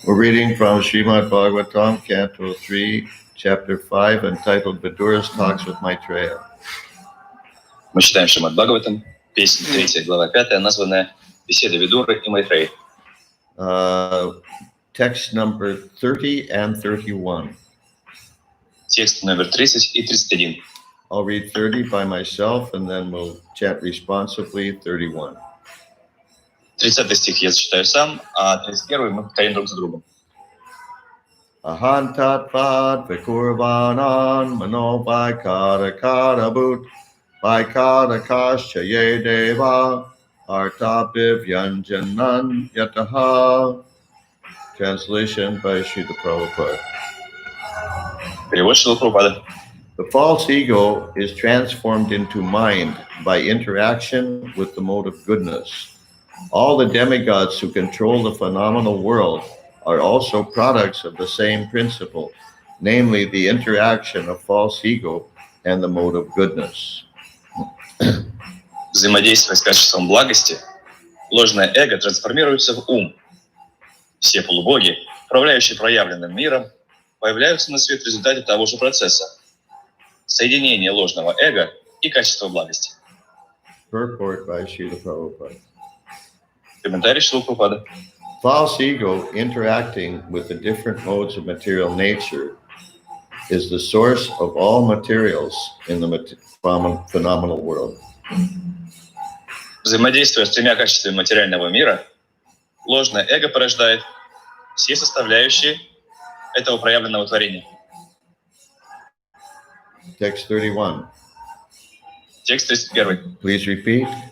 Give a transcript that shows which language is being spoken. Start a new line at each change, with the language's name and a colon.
English: We're reading from Srimad Bhagavatam, Canto 3, Chapter 5, entitled Vidura's Talks with Maitreya.
Russian: Мы читаем Шримад Бхагаватам, песня 3, глава 5, названная «Беседа Видуры и Майтреи».
English: Text number 30 and 31.
Russian: Текст номер 30 и 31.
English: I'll read 30 by myself and then we'll chant responsively 31.
Russian: 30 стих я зачитаю сам, а 31 мы повторим друг за другом.
Sanskrit: Ahantatvad vikurvanan mano vaikarakarabhut vaikarakaschaya deva artabhivyanjanan yataha.
English: Translation by Srila Prabhupada.
Russian: Перевод Шрила Прабхупады.
English: The false ego is transformed into mind by interaction with the mode of goodness. All the demigods who control the phenomenal world are also products of the same principle, namely the interaction of false ego and the mode of goodness.
Russian: Взаимодействуя с качеством благости, ложное эго трансформируется в ум. Все полубоги, управляющие проявленным миром, появляются на свет в результате того же процесса – соединения ложного эго и качества благости.
English: Purport by Srila Prabhupada.
Russian: Комментарий Шрила Прабхупады.
English: False ego interacting with the different modes of material nature is the source of all materials in the phenomenal world.
Russian: Взаимодействуя с тремя качествами материального мира, ложное эго порождает все составляющие этого проявленного творения.
English: Text 31.
Russian: Текст 31.
English: Please repeat.